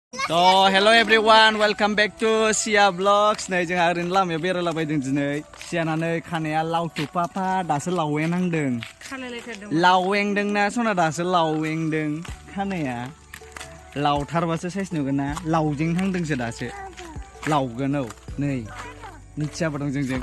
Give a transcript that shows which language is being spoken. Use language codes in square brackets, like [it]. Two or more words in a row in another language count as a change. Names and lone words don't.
[en] So hello everyone, welcome back to Sia Vlogs. [brx] नै जोंहा ओरैनो लामायाव बेरायलाबायदों दिनै। सियानानै खानाया लावथुपापा दासो लाववेंहांदों। लाववेंदोंना सना दासो लाववेंदों खानाया। लावथारबासो साइज नुगोन ना लावजेंहांदोंसो दासो। लावगोन औ नै मिथियाबो दं जोंजों।